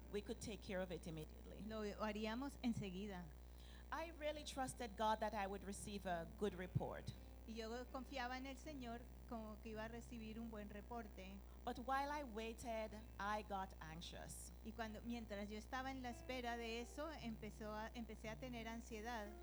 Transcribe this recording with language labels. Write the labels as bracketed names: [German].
[English] we could take care of it immediately. [Spanish] Lo haríamos enseguida. [English] I really trusted God that I would receive a good report. [Spanish] Y yo confiaba en el Señor como que iba a recibir un buen reporte. [English] But while I waited, I got anxious. [Spanish] Y cuando, mientras yo estaba en la espera de eso, empecé a tener ansiedad.